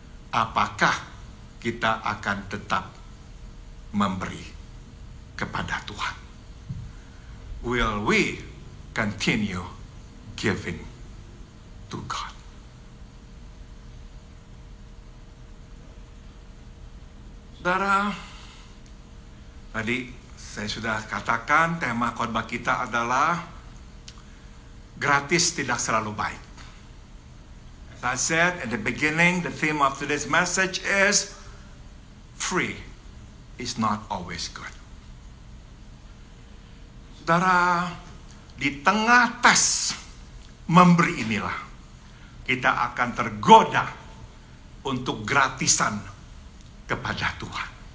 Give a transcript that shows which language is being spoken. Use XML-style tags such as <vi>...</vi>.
<id>Apakah kita akan tetap memberi kepada Tuhan?</id> <en>Will we continue giving to God?</en> <id>Saudara, tadi saya sudah katakan tema khotbah kita adalah gratis tidak selalu baik.</id> <en>As I said at the beginning, the theme of today's message is free is not always good.</en> <id>Saudara, di tengah tes memberi inilah kita akan tergoda untuk gratisan kepada Tuhan.</id>